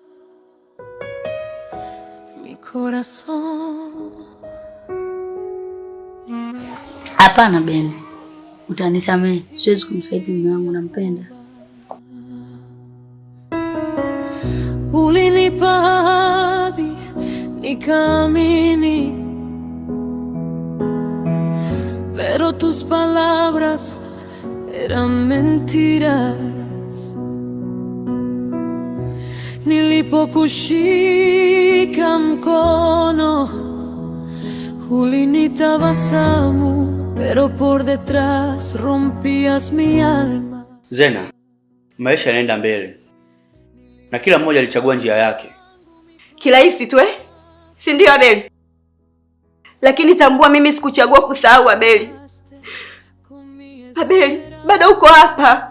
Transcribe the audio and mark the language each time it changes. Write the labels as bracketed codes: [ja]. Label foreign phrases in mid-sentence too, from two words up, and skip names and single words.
[sw] Hapana Beni, utanisamehe, siwezi kumsaidia mume wangu, nampenda. Ulinipa ahadi nikaamini, [es] pero tus palabras eran mentiras. [sw] Nilipokushika mkono ulinitabasamu, [es] pero por detrás rompías mi alma. [sw] Zena, maisha yanaenda mbele na kila mmoja alichagua njia yake. Kirahisi tu si ndio Abeli? Lakini tambua mimi sikuchagua kusahau Abeli. Abeli, bado uko hapa.